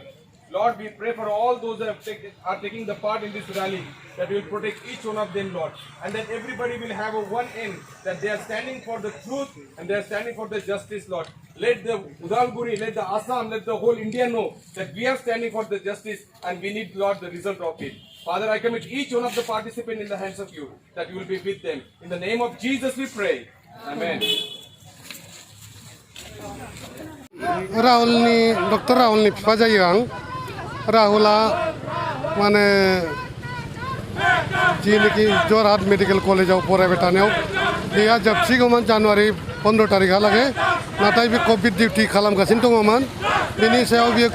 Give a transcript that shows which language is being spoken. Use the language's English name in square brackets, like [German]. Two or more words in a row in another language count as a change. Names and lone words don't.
[English] Lord, we pray for all those that are taking the part in this rally, that you will protect each one of them, Lord, and that everybody will have a one end, that they are standing for the truth and they are standing for the justice, Lord. Let the Udalguri, let the Assam, let the whole India know that we are standing for the justice and we need, Lord, the result of it. Father, I commit each one of the participants in the hands of you, that you will be with them. In the name of Jesus we pray. Amen. [Bodo] डॉक्टर राहुलनि बिफा जायो आं राहुला माने जिनोखि जरहाट [English] medical college [Bodo] फरायबाय थानायाव बेहा जोबसिगौमोन जानुवारि 15 तारिखहालागै नाथाय बे [English] COVID duty [Bodo] खालामगासिनो दङमोन बेनि सायाव बियो